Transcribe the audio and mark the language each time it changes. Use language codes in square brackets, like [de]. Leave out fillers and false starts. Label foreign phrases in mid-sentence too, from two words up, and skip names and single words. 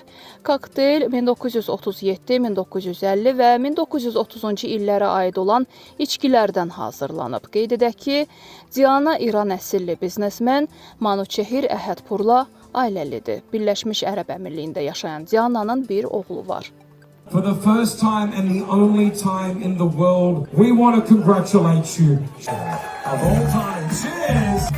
[az] Kokteyl 1937, 1950 və 1930-cu illərə aid olan içkilərdən hazırlanıb. Qeyd edək ki, Diana İran əsilli biznesmen Manuçehir Əhədpurla ailəlidir. Birləşmiş Ərəb Əmirliyində yaşayan Diana'nın bir oğlu var. [en] For the first time and the only time in the world, we want to congratulate you. Of all time, cheers!